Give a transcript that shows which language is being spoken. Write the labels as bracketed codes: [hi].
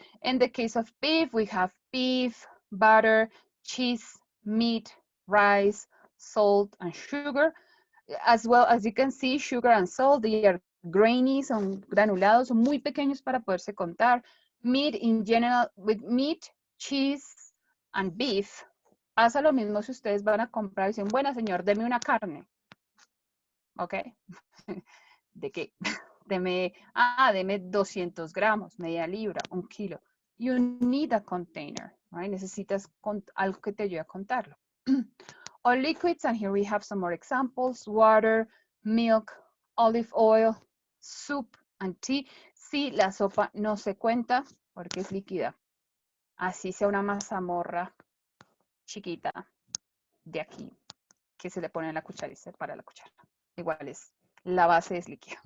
[en] In the case of beef, we have beef, butter, cheese, meat, rice, salt, and sugar. As well as you can see, sugar and salt, they are grainy, [es] son granulados, son muy pequeños para poderse contar. [en] Meat in general, with meat, cheese, and beef. [es] Pasa lo mismo si ustedes van a comprar y dicen, bueno, señor, deme una carne. ¿Ok? ¿De qué? Deme 200 gramos, media libra, 1 kilo. [en] You need a container, right? [es] Necesitas algo que te ayude a contarlo. [en] Or liquids, and here we have some more examples: water, milk, olive oil, soup, and tea. [es] Sí, la sopa no se cuenta porque es líquida. Así sea una mazamorra chiquita de aquí que se le pone en la cuchara y se para la cuchara. Igual es, la base es líquida.